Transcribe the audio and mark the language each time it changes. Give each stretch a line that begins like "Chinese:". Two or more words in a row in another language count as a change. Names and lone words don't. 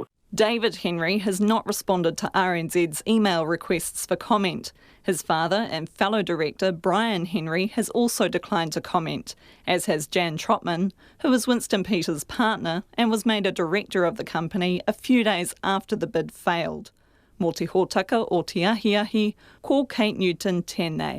English: David Henry has not responded to RNZ's email requests for comment. His father and fellow director Brian Henry has also declined to comment, as has Jan Trotman, who is Winston Peters' partner and was made a director of the company a few days after the bid failed.
Māori: Mō te hōtaka o te ahiahi, ko Kate Newton tēnei.